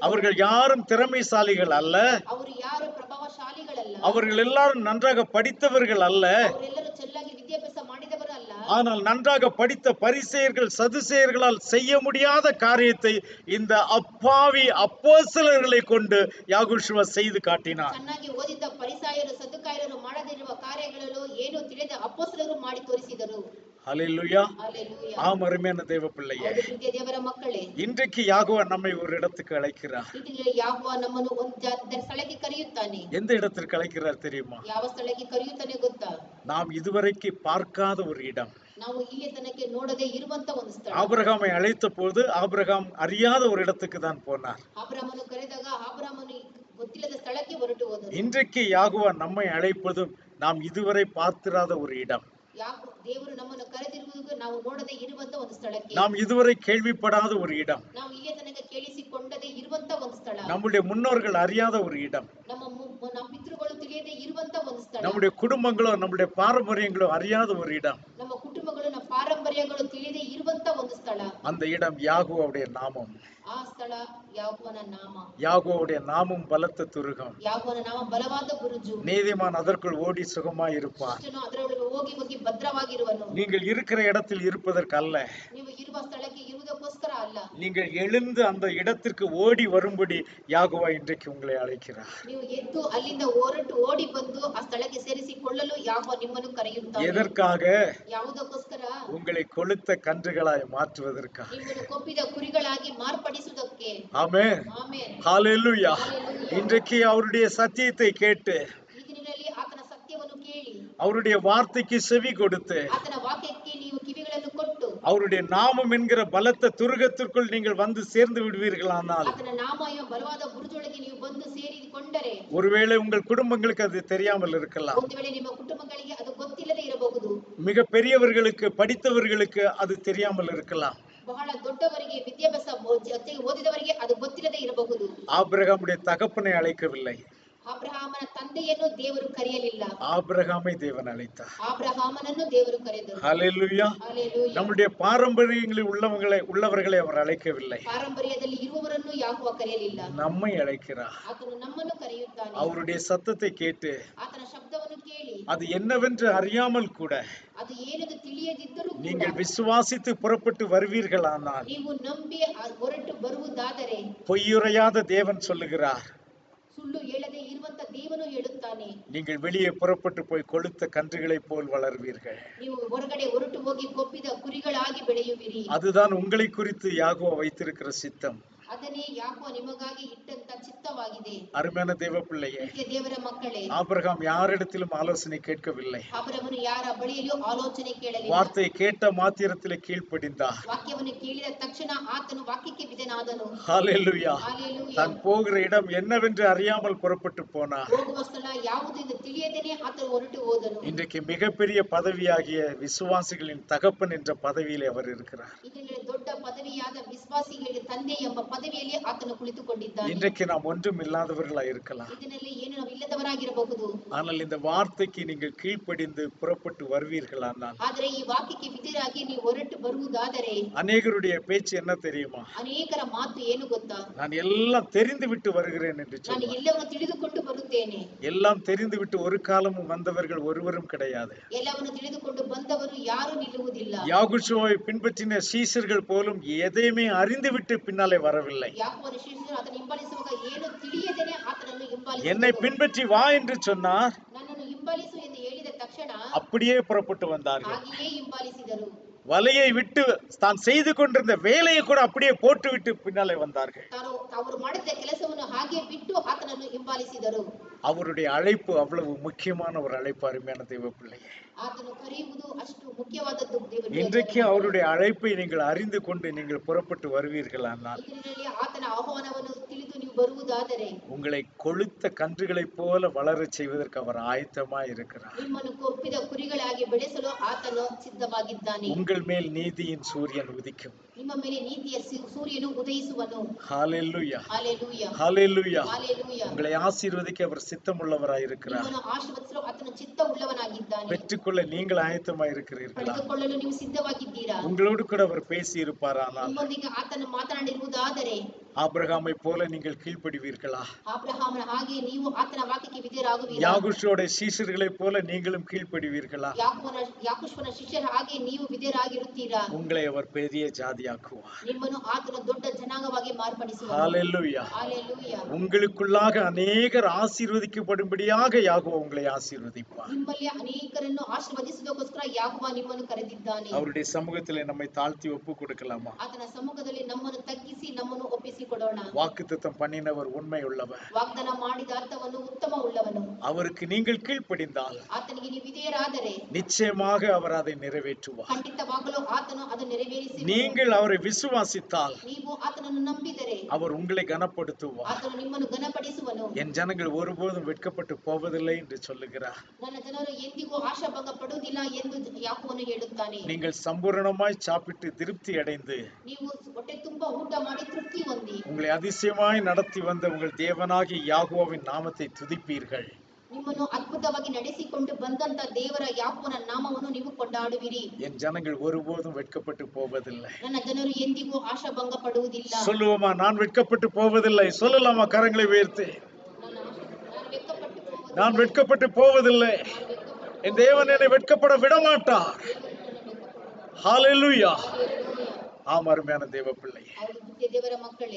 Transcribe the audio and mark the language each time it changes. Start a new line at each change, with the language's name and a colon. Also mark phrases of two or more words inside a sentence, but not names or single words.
Tamil: அவர்கள் யாரும் திறமைசாலிகள் அல்ல,
Kannada: ಅವರು ಯಾರು ಪ್ರಭಾವಶಾಲಿಗಳಲ್ಲ,
Tamil: அவர்கள் எல்லாரும் நன்றாக படித்தவர்கள் அல்ல,
Kannada: ಅವರೆಲ್ಲರೂ ಚೆನ್ನಾಗಿ ವಿದ್ಯಾಭ್ಯಾಸ ಮಾಡಿದವರಲ್ಲ.
Tamil: ஆனால் நன்றாக படித்த பரிசேயர்கள் சதுசேயர்களால் செய்ய முடியாத காரியத்தை இந்த அப்பாவி அப்போஸ்தலர்களை கொண்டு யாகூஷுவ செய்து காட்டினார்.
Kannada: ಚೆನ್ನಾಗಿ ಓದಿದ್ದ ಪರಿಸಾಯರು ಸದ್ದುಕಾಯರು ಮಾಡದಿರುವ ಕಾರ್ಯಗಳನ್ನು ಏನು ತಿಳಿದ ಅಪೊಸ್ತಲರು ಮಾಡಿ ತೋರಿಸಿದರು.
Tamil: ஹல்லேலூயா.
Kannada: ಹಲ್ಲೆಲೂಯಾ.
Tamil: ஆம் அருமையான தேவ பிள்ளையே,
Kannada: ಹೌದು ಪ್ರೀತಿಯ ದೇವರ ಮಕ್ಕಳೇ,
Tamil: இன்றைக்கு யாகோவா நம்மை ஒரு இடத்துக்கு அழைக்கிறார்.
Kannada: ಇದರಲ್ಲಿ ಯಾಹೋವ ನಮ್ಮನ್ನು ಒಂದು ಸ್ಥಳಕ್ಕೆ ಕರೆಯುತ್ತಾನೆ.
Tamil: எந்த இடத்திற்கு அழைக்கிறார் தெரியுமா?
Kannada: ಯಾವ ಸ್ಥಳಕ್ಕೆ ಕರೆಯುತ್ತಾನೆ ಗೊತ್ತಾ?
Tamil: நாம் இதுவரைக்கு பார்க்காத ஒரு இடம்.
Kannada: ನಾವು ಇಲ್ಲಿ ತನಕ ನೋಡದೆ ಇರುವಂತ ಒಂದು ಸ್ಥಳ.
Tamil: ஆபிரகாமை அழைத்த போது ஆபிரகாம் அறியாத ஒரு இடத்துக்கு தான் போனார்.
Kannada: ಆಬ್ರಹಾಮನು ಕರೆದಾಗ ಆಬ್ರಹಾಮನು ಗೊತ್ತಿಲ್ಲದ ಸ್ಥಳಕ್ಕೆ ಹೊರಟು ಹೋದನು.
Tamil: இன்றைக்கு யாகோவா நம்மை அழைப்பதும் நாம் இதுவரை பார்த்திராத ஒரு இடம்.
Kannada: ದೇವರು ನಮ್ಮನ್ನು ಕರೆದಿರುವುದು ನಾವು ನೋಡದೆ ಇರುವಂತ ಒಂದು ಸ್ಥಳಕ್ಕೆ.
Tamil: நாம் இதுவரை கேள்விப்படாத ஒரு இடம்.
Kannada: ನಾವು ಇಲ್ಲಿ ತನಕ ಕೇಳಿಸಿಕೊಂಡದೆ ಇರುವಂತ ಒಂದು ಸ್ಥಳ.
Tamil: நம்முடைய முன்னோர்கள் அறியாத ஒரு இடம்.
Kannada: ನಮ್ಮ ಪಿತೃಗಳು ತಿಳಿಯದೆ ಇರುವಂತ ಒಂದು ಸ್ಥಳ.
Tamil: நம்முடைய குடும்பங்களோ நம்முடைய பாரம்பரியங்களோ அறியாத ஒரு இடம்.
Kannada: ನಮ್ಮ ಕುಟುಂಬಗಳು ನಮ್ಮ ಪಾರಂಪರ್ಯಗಳು ತಿಳಿಯದೆ ಇರುವಂತ ಒಂದು ಸ್ಥಳ.
Tamil: அந்த இடம் யாகோவாவுடைய நாமம்.
Kannada: ಆ ಸ್ಥಳ ಯಾಕೋಬನ ನಾಮ.
Tamil: யாகோவாவுடைய நாமம் பலத்த துருகம்.
Kannada: ಯಾಕೋಬನ ನಾಮ ಬಲವಾದ ಬುರುಜು.
Tamil: நீதிமான் அதற்குள் ஓடி சுகமாய் இருப்பான்.
Kannada: ಅದರೊಳಗೆ ಹೋಗಿ ಹೋಗಿ ಭದ್ರವಾಗಿರುವನು.
Tamil: நீங்கள் இருக்கிற இடத்தில் இருப்பதற்கு அல்ல,
Kannada: ನೀವು ಇರುವ ಸ್ಥಳಕ್ಕೆ ಇರುವುದಕ್ಕೋಸ್ಕರ ಅಲ್ಲ,
Tamil: நீங்கள் எழுந்து அந்த இடத்திற்கு ஓடி வரும்படி யாகோவா இன்றைக்கு உங்களை அழைக்கிறார்.
Kannada: ನೀವು ಎದ್ದು ಅಲ್ಲಿಂದ ಹೊರಟು ಓಡಿ ಬಂದು ಆ ಸ್ಥಳಕ್ಕೆ ಸೇರಿಸಿಕೊಳ್ಳಲು ಯಾಕೋಬ ನಿಮ್ಮನ್ನು ಕರೆಯುತ್ತಾನೆ.
Tamil: எதற்காக?
Kannada: ಯಾವುದಕ್ಕೋಸ್ಕರ?
Tamil: உங்களை கொளுத்த கன்றுகளாய் மாற்றுவதற்காக.
Kannada: ನಿಮ್ಮನ್ನು ಕೊಬ್ಬಿದ ಕುರಿಗಳಾಗಿ ಮಾರ್ಪಡಿಸುವುದಕ್ಕೆ.
Tamil: ஆமென்.
Kannada: ಆಮೆನ್.
Tamil: ஹல்லேலூயா. இன்றைக்கு அவருடைய சத்தியத்தை கேட்டு
Kannada: ಈ ದಿನಗಳಲ್ಲಿ ಆತನ ಸತ್ಯವನ್ನು ಕೇಳಿ
Tamil: அவருடைய வார்த்தைக்கு செவி கொடுத்து
Kannada: ಆತನ ವಾಕ್ಯಕ್ಕೆ ನೀವು ಕಿವಿಗಳನ್ನು ಕೊಟ್ಟು
Tamil: அவருடைய நாமம் என்கிற பலத்த துருகத்திற்குள் நீங்கள் வந்து சேர்ந்து விடுவீர்களானால்
Kannada: ಆತನ ನಾಮ ಎಂಬ ಬಲವಾದ ಬುರುಜೊಳಗೆ ನೀವು ಬಂದು ಸೇರಿಕೊಂಡರೆ
Tamil: ஒருவேளை உங்கள் குடும்பங்களுக்கு அது தெரியாமல் இருக்கலாம்.
Kannada: ಒಂದು ವೇಳೆ ನಿಮ್ಮ ಕುಟುಂಬಗಳಿಗೆ ಅದು ಗೊತ್ತಿಲ್ಲದೆ ಇರಬಹುದು.
Tamil: மிக பெரியவர்களுக்கு படித்தவர்களுக்கு அது தெரியாமல் இருக்கலாம்.
Kannada: ಬಹಳ ದೊಡ್ಡವರಿಗೆ ವಿದ್ಯಾಭ್ಯಾಸ ಓದಿದವರಿಗೆ ಅದು ಗೊತ್ತಿಲ್ಲದೆ ಇರಬಹುದು.
Tamil: ஆபிரகாமுடைய தகப்பனை அழைக்கவில்லை.
Kannada: ಅಬ್ರಹಾಮನ ತಂದೆಯನ್ನು ದೇವರು ಕರೆಯಲಿಲ್ಲ,
Tamil: ஆபிரகாமை தேவன் அழைத்தார்.
Kannada: ಅಬ್ರಹಾಮನನ್ನು ದೇವರು ಕರೆದರು.
Tamil: ஹalleluya.
Kannada: Hallelujah.
Tamil: நம்முடைய பாரம்பரியங்களில் உள்ளவர்களை அவர் அழைக்கவில்லை.
Kannada: ಪಾರಂಪರ್ಯದಲ್ಲಿ ಇರುವವರನ್ನು ಯಾಕೋ ಕರೆಯಲಿಲ್ಲ,
Tamil: நம்மை அழைக்கிறார்.
Kannada: ಆತನು ನಮ್ಮನ್ನು ಕರೆಯುತ್ತಾನೆ.
Tamil: அவருடைய சத்தத்தை கேட்டு
Kannada: ಆತನ ಶಬ್ದವನ್ನು ಕೇಳಿ
Tamil: அது என்னவென்று அறியாமல் கூட
Kannada: ಅದು ಏನೆಂದು ತಿಳಿಯದಿದ್ದರೂ ಕೂಡ
Tamil: நீங்கள் விசுவாசித்து புறப்பட்டு வருவீர்களானால்
Kannada: ನೀವು ನಂಬಿ ಹೊರಟು ಬರುವುದಾದರೆ
Tamil: பொய்யுரையாத தேவன் சொல்லுகிறார்,
Kannada: ಸುಳ್ಳು ಹೇಳದೆ ಇರುವಂತ ದೇವನು ಹೇಳುತ್ತಾನೆ,
Tamil: நீங்கள் வெளியே புறப்பட்டு போய் கொழுத்த கன்றுகளைப் போல் வளர்வீர்கள்.
Kannada: ನೀವು ಹೊರಗಡೆ ಹೊರಟು ಹೋಗಿ ಕೊಬ್ಬಿದ ಕುರಿಗಳಾಗಿ ಬೆಳೆಯುವಿರಿ.
Tamil: அதுதான் உங்களை குறித்து யாகோவா வைத்திருக்கிற சித்தம்.
Kannada: ಅದನ್ನೇ ಯಾಕೋ ನಿಮಗಾಗಿ ಇಟ್ಟಂತ ಚಿತ್ತವಾಗಿದೆ.
Tamil: அருமையான தேவ பிள்ளையே,
Kannada: ನಿತ್ಯ ದೇವರ ಮಕ್ಕಳೇ,
Tamil: ஆபிரகாம் யாரிடத்திலும் ஆலோசனை கேட்கவில்லை.
Kannada: ಅಬ್ರಹಾಮನು ಯಾರ ಬಳಿಯಲ್ಲೂ ಆಲೋಚನೆ ಕೇಳಲಿಲ್ಲ.
Tamil: வார்த்தையை கேட்ட மாத்திரத்திலே கீழ்ப்படிந்தார்.
Kannada: ವಾಕ್ಯವನ್ನು ಕೇಳಿದ ತಕ್ಷಣ ಆತನು ವಾಕ್ಯಕ್ಕೆ ವಿಧೇಯನಾದನು.
Tamil: ஹalleluya.
Kannada: Hallelujah.
Tamil: தான் போகிற இடம் என்னவென்று அறியாமல் புறப்பட்டு போனார்.
Kannada: ಹೋಗುವ ಸ್ಥಳ ಯಾವುದು ಎಂದು ತಿಳಿಯದೇನೆ ಆತನು ಹೊರಟು ಹೋದನು.
Tamil: இன்றைக்கு மிகப்பெரிய பதவியாகிய விசுவாசிகளின் தகப்பன் என்ற பதவியிலே அவர் இருக்கிறார்.
Kannada: ಇದರಲ್ಲಿ ದೊಡ್ಡ ಪದವಿಯಾದ ವಿಶ್ವಾಸಿಗಳಿಗೆ ತಂದೆ ಎಂಬ ಪದವಿಯಲ್ಲಿ ಆತನು ಕುಳಿತುಕೊಂಡಿದ್ದಾನೆ.
Tamil: இன்றைக்கு நாம் ஒன்றும் இல்லாதவர்களாய் இருக்கலாம்.
Kannada: ಇದರಲ್ಲಿ ಏನು ನಾವು ಇಲ್ಲದವರಾಗಿರಬಹುದು.
Tamil: ஆனால் இந்த வார்த்தைக்கு நீங்கள் கீழ்ப்படிந்து புறப்பட்டு வருவீர்களானால்,
Kannada: ಆದರೆ ಈ ವಾಕ್ಯಕ್ಕೆ ವಿಧೇಯರಾಗಿ ನೀವು ಹೊರಟು ಬರುವುದಾದರೆ,
Tamil: அநேகருடைய பேச்சு என்ன தெரியுமா?
Kannada: ಅನೇಕರ ಮಾತು ಏನು ಗೊತ್ತಾ?
Tamil: நான் எல்லாம் தெரிந்து விட்டு வருகிறேன் என்று
Kannada: ನಾನು
Tamil: சொல்லுவார்.
Kannada: ಎಲ್ಲವನ್ನು ತಿಳಿದುಕೊಂಡು ಬರುತ್ತೇನೆ.
Tamil: எல்லாம் தெரிந்து விட்டு ஒரு காலமும் வந்தவர்கள் ஒருவரும் கிடையாது.
Kannada: ಎಲ್ಲವನ್ನು ತಿಳಿದುಕೊಂಡು ಬಂದವರು ಯಾರು ನಿಲ್ಲುವುದಿಲ್ಲ.
Tamil: யாகுஷுவை பின்பற்றின சீசர்கள் போலும் எதையுமே அறிந்துவிட்டு பின்னாலே வரவில்லை.
Kannada: ಯಾಕೋಬನ ಶಿಷ್ಯರು ಆತನ ಹಿಂಬಾಲಿಸುವಾಗ ಏನು ತಿಳಿಯದೇನೆ ಆತನನ್ನು
Tamil: என்னை
Kannada: ಹಿಂಬಾಲಿಸಿದರು.
Tamil: பின்பற்றி வா என்று சொன்னார்,
Kannada: ನನ್ನನ್ನು ಹಿಂಬಾಲಿಸು ಎಂದು ಹೇಳಿದ ತಕ್ಷಣ
Tamil: அப்படியே புறப்பட்டு வந்தார்கள்.
Kannada: ಹಾಗೆಯೇ ಹಿಂಬಾಲಿಸಿದರು.
Tamil: வலையை விட்டு தான் செய்து கொண்டிருந்த வேலையை கூட அப்படியே போட்டுவிட்டு பின்னாலே வந்தார்கள்.
Kannada: ಅವರು ಮಾಡಿದ ಕೆಲಸವನ್ನು ಹಾಗೆ ಬಿಟ್ಟು ಆತನನ್ನು ಹಿಂಬಾಲಿಸಿದರು.
Tamil: அவருடைய அழைப்பு அவ்வளவு முக்கியமான ஒரு அழைப்பு. அருமையான தேவ பிள்ளையே,
Kannada: ಆತನು ಕರೆಯುವುದು ಅಷ್ಟು ಮುಖ್ಯವಾದದ್ದು. ದೇವರಿಗೆ
Tamil: இன்றைக்கு அவருடைய அழைப்பை நீங்கள் அறிந்து கொண்டு நீங்கள் புறப்பட்டு வருவீர்களானால்,
Kannada: ಇದರಲ್ಲಿ ಆತನ ಆಹ್ವಾನವನ್ನು ತಿಳಿದು ನೀವು ಬರುವುದಾದರೆ
Tamil: உங்களை கொழுத்த கன்றுகளைப் போல வளரச் செய்வதற்கு அவர் ஆயத்தமாய் இருக்கிறார்.
Kannada: ನಿಮ್ಮನ್ನು ಕೊಬ್ಬಿದ ಕುರಿಗಳಾಗಿ ಬೆಳೆಸಲು ಆತನು ಸಿದ್ಧವಾಗಿದ್ದಾನೆ.
Tamil: உங்கள் மேல் நீதியின் சூரியன் உதிக்கும்.
Kannada: ನಿಮ್ಮ ಮೇಲೆ ನೀತಿಯ ಸೂರ್ಯನು ಉದಯಿಸುವನು.
Tamil: ஹalleluya.
Kannada: Hallelujah.
Tamil: ஹalleluya.
Kannada: Hallelujah.
Tamil: உங்களை ஆசீர்வதிக்க அவர் சித்தமுள்ளவராய் இருக்கிறார்.
Kannada: ನಿಮ್ಮನ್ನು ಆಶೀರ್ವದಿಸಲು ಆತನು ಚಿತ್ತ ಉಳ್ಳವನಾಗಿದ್ದಾನೆ.
Tamil: பெற்றுக்கொள்ள நீங்கள் ஆயத்தமாய் இருக்கிறீர்களா?
Kannada: ಪಡೆದುಕೊಳ್ಳಲು ನೀವು ಸಿದ್ಧವಾಗಿದ್ದೀರಾ?
Tamil: உங்களோடு கூட அவர் பேசி இருப்பாரானால்,
Kannada: ನಿಮ್ಮೊಂದಿಗೆ ಆತನು ಮಾತನಾಡಿರುವುದಾದರೆ
Tamil: ஆபிரகாமை போல நீங்கள் கீழ்ப்படிவீர்களா?
Kannada: ಅಬ್ರಹಾಮನ ಹಾಗೆ ನೀವು ಆತನ ವಾಕ್ಯಕ್ಕೆ ವಿಧೇಯರಾಗುವಿರಾ?
Tamil: யாகுஷோட சீஷர்களைப் போல நீங்களும் கீழ்ப்படிவீர்களா?
Kannada: ಯಾಕೋಬನ ಶಿಷ್ಯರ ಹಾಗೆ ನೀವು ವಿಧೇಯರಾಗಿರುತ್ತೀರಾ?
Tamil: உங்களை அவர் பெரிய ஜாதியாக்குவார்.
Kannada: ನಿಮ್ಮನ್ನು ಆತನು ದೊಡ್ಡ ಜನಾಂಗವಾಗಿ ಮಾರ್ಪಡಿಸುವನು.
Tamil: ஹalleluya.
Kannada: Hallelujah.
Tamil: உங்களுக்குள்ளாக அநேகர் ஆசீர்வதிக்கப்படும்படியாக யாகோவா உங்களை ஆசீர்வதிப்பார்.
Kannada: ನಿಮ್ಮಲ್ಲಿ ಅನೇಕರನ್ನು ಆಶೀರ್ವದಿಸುವುದಕ್ಕೋಸ್ಕರ ಯಾಕೋಬ ನಿಮ್ಮನ್ನು ಕರೆದಿದ್ದಾನೆ.
Tamil: அவருடைய சமூகத்திலே நம்மை தாழ்த்தி ஒப்பு கொடுக்கலாமா?
Kannada: ಆತನ ಸಮ್ಮುಖದಲ್ಲಿ ನಮ್ಮನ್ನು ತಗ್ಗಿಸಿ ನಮ್ಮನ್ನು ಒಪ್ಪಿಸಿಕೊಡೋಣ.
Tamil: வாக்குத்தத்தம் பண்ணினவர் உண்மை உள்ளவர்.
Kannada: ವಾಗ್ದಾನ ಮಾಡಿದ ಅರ್ಥವನ್ನು ಉತ್ತಮ ಉಳ್ಳವನು.
Tamil: அவருக்கு நீங்கள் கீழ்ப்படிந்தால்
Kannada: ಆತನಿಗೆ ನೀವು ವಿಧೇಯರಾದರೆ
Tamil: நிச்சயமாக அவர் அதை நிறைவேற்றுவார்.
Kannada: ಖಂಡಿತವಾಗಲೂ ಆತನು ಅದನ್ನು ನೆರವೇರಿಸಿ,
Tamil: நீங்கள் அவரை விசுவாசித்தால்
Kannada: ನೀವು ಆತನನ್ನು ನಂಬಿದರೆ
Tamil: அவர் உங்களை கனப்படுத்துவார்.
Kannada: ಆತನು ನಿಮ್ಮನ್ನು ಘನಪಡಿಸುವನು.
Tamil: என் ஜனங்கள் ஒருபோதும் வெட்கப்பட்டு போவதில்லை என்று சொல்லுகிறார்.
Kannada: ನನ್ನ ಜನರು ಎಂದಿಗೂ ಆಶಾಭಂಗ ಪಡುವುದಿಲ್ಲ ಎಂದು ಯಾಕೋಬನು ಹೇಳುತ್ತಾನೆ.
Tamil: நீங்கள் சம்பூரணமாய் சாப்பிட்டு திருப்தி அடைந்து
Kannada: ನೀವು ಹೊಟ್ಟೆ ತುಂಬ ಊಟ ಮಾಡಿ ತೃಪ್ತಿ ಹೊಂದಿ
Tamil: உங்களை அதிசயமாய் நடத்தி வந்த உங்கள் தேவனாகிய யாகோவாவின் நாமத்தை துதிப்பீர்கள்.
Kannada: ನಿಮ್ಮನ್ನು ಅದ್ಭುತವಾಗಿ ನಡೆಸಿಕೊಂಡು ಬಂದಂತ ದೇವರ ಯಾಕೋಬನ ನಾಮವನ್ನು ನೀವು ಕೊಂಡಾಡುವಿರಿ.
Tamil: என் ஜனங்கள் ஒருபோதும் வெட்கப்பட்டு போவதில்லை.
Kannada: ನನ್ನ ಜನರು ಎಂದಿಗೂ ಆಶಾಭಂಗ ಪಡುವುದಿಲ್ಲ.
Tamil: சொல்லுவோமா? நான் வெட்கப்பட்டு போவதில்லை. சொல்லலாமா? கரங்களை உயர்த்தி, நான் வெட்கப்பட்டு போவதில்லை. என் தேவன் என்னை வெட்கப்பட விடமாட்டார். ஹalleluya. ஆம், அருமையான தேவ பிள்ளை,
Kannada: ಹೌದು, ನಿತ್ಯ ದೇವರ ಮಕ್ಕಳೇ,